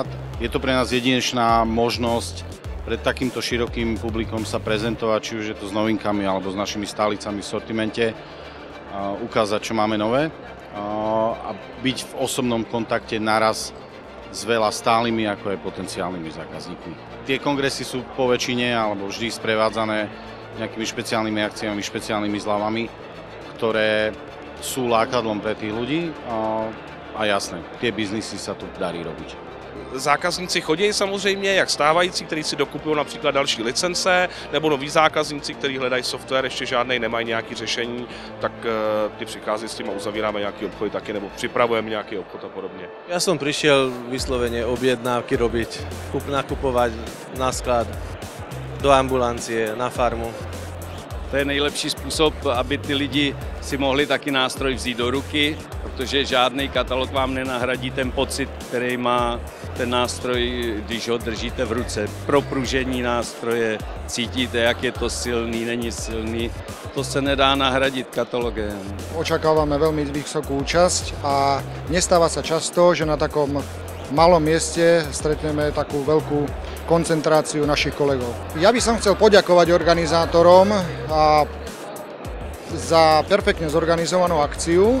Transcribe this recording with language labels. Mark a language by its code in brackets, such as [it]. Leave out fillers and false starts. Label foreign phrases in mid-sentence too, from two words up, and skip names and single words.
[sk] Je to pre nás jedinečná možnosť pred takýmto širokým publikom sa prezentovať, či už je to s novinkami alebo s našimi stálicami v sortimente, ukázať, čo máme nové a byť v osobnom kontakte naraz s veľa stálymi ako aj potenciálnymi zákazníkmi. Tie kongresy sú po väčšine alebo vždy sprevádzané nejakými špeciálnymi akciami, špeciálnymi zľavami, ktoré sú lákadlom pre tých ľudí a jasné, tie biznisy sa tu darí robiť. [cs] Zákazníci chodí samozřejmě, jak stávající, kteří si dokupují například další licence, nebo noví zákazníci, kteří hledají software, ještě žádnej, nemají nějaké řešení, tak ty přichází s tím a uzavíráme nějaký obchod taky, nebo připravujeme nějaký obchod a podobně. [sk] Ja som prišiel vyslovene objednávky robiť, nakupovať na sklad, do ambulancie, na farmu. [cs] To je nejlepší způsob, aby ty lidi si mohli taky nástroj vzít do ruky, protože žádný katalog vám nenahradí ten pocit, který má ten nástroj, když ho držíte v ruce. Pro pružení nástroje cítíte, jak je to silný, není silný. To se nedá nahradit katalogem. [sk] Očakávame veľmi vysokú účasť a nestáva sa často, že na takom malom mieste stretneme takú veľkú koncentráciu našich kolegov. Ja by som chcel poďakovať organizátorom za perfektne zorganizovanú akciu.